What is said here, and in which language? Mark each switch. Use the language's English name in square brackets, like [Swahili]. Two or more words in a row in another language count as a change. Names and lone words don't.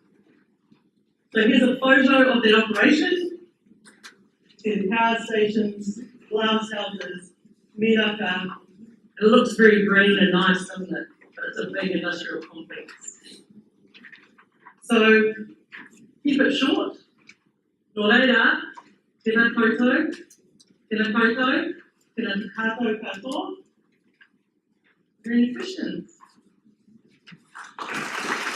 [English] So here's a photo of that operation. See the power stations, glass houses, Miraka. It looks very green and nice, doesn't it? But it's a big industrial complex. So keep it short. [Māori] Nō reira, tēnā koutou, tēnā koutou, tēnā tātou katoa. [English] Are there any questions?